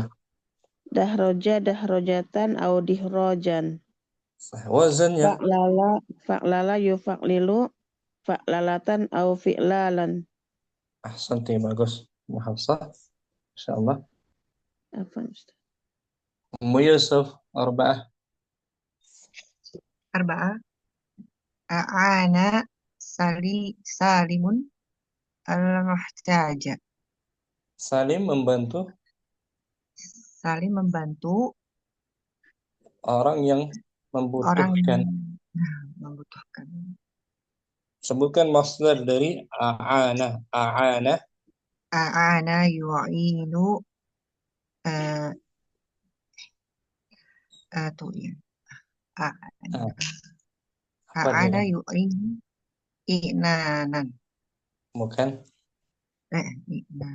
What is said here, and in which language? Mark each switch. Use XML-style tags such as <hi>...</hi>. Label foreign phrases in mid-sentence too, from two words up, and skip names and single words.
<ar>دحرجة أو دحراجا.</ar> <id>Wazannya</id> <ar>فعلل يفعلل فعللة أو فعلالا.</ar> <id>Ahsanti, bagus. Hafsah, insyaallah. Apa Ustaz?</id> <ar>يوسف أربعة. أعان سالم المحتاج.</ar> <id>Salim membantu Saling membantu orang yang membutuhkan. membutuhkan. Sebutkan masdar dari a'ana.</id> <ar>أعان يعين</ar> <id>tuh ya.</id> <ar>أعان يعين إعانة.</ar> <id>Bukan.</id> <ar>I'nan.</ar>